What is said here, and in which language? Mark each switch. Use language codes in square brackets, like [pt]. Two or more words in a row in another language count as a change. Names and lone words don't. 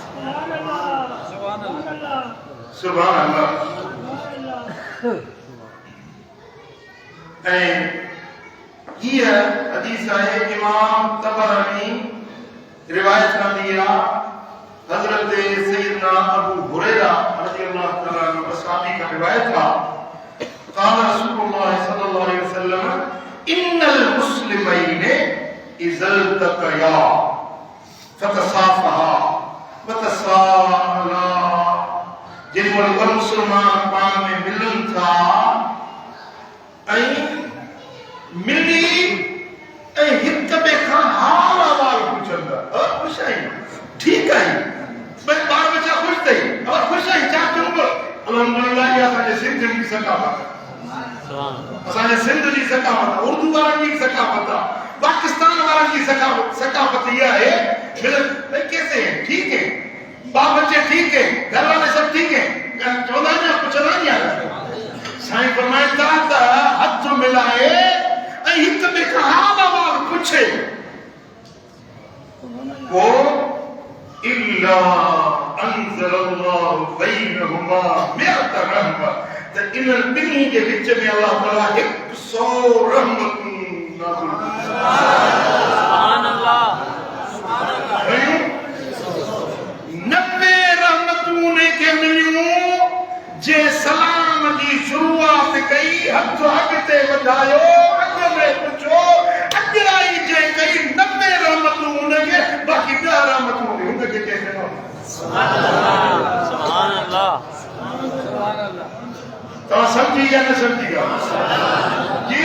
[ar] سبحان الله [sd] ऐं हीअ हदीस आहे इमाम तबरानी रिवायत कंदी आहे हजरत सैयदना अबू हुरैरा [ar] رضي الله تعالى عنه [sd] सहाबी का रिवायत था [ar] قال رسول الله صلى الله عليه وسلم إن المسلمين إذا التقيا فتصافحا وتساءلا [sd] जिन वल मुसलमान पाण में मिलन था ऐं मिली ऐं हिक ॿिए खां हाल अहवाल पुछंदा ख़ुश आहीं ठीक आहीं भाई ॿार बच्चा ख़ुश अथई और ख़ुश आहीं छा चइबो अल्हम्दुलिल्लाह इहा असांजे सिंध जी सकाफ़त असांजे सिंध जी सकाफ़त उर्दू वारनि जी सकाफ़त आहे पाकिस्तान वारनि जी सकाफ़त इहा आहे [ur] بھائی کیسے ہیں ٹھیک ہے باپ بچے ٹھیک ہے گھر والے سب ٹھیک ہے [sd] चौदह में पुछंदा नहीं यार साईं फरमाइनि था त हथ मिलाए ऐं हिक ॿिए खां हाल अहवाल पुछे को [ar] إلا أنزل الله بينهما مئة رحمة [sd] त इन्हनि ॿिन्ही जे विच में अल्लाह ताला 100 रहमतूं नाज़िल [ar] سبحان الله [sd] 90 रहमतूं ने के मिलियूं जे सलाम जी शुरुआत कई हथ अॻिते वधायो अॻ में पुछो अॻिराई जे कई 90 रहमतूं उनखे बाक़ी 10 रहमतूं उनखे चइजो [ar] سبحان الله سبحان الله سبحان الله [sd] तव्हां समझी या न समझी जी